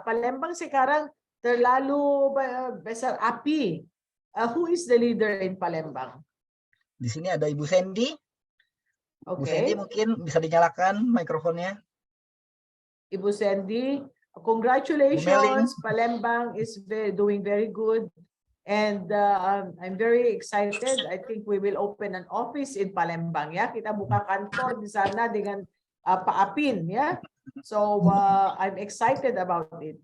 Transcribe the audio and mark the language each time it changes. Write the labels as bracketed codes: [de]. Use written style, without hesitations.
[id] Palembang sekarang terlalu besar api. [en] Who is the leader in Palembang? [id] Di sini ada Ibu Sandy, Bu [en] Okay. [id] Sandy mungkin bisa dinyalakan mikrofonnya. [en] Ibu Sandy, congratulations. Palembang is doing very good. And I'm very excited. I think we will open an office in Palembang. [id] Ya, kita buka kantor di sana dengan Pak Apin. [en] Ya, so I'm excited about it.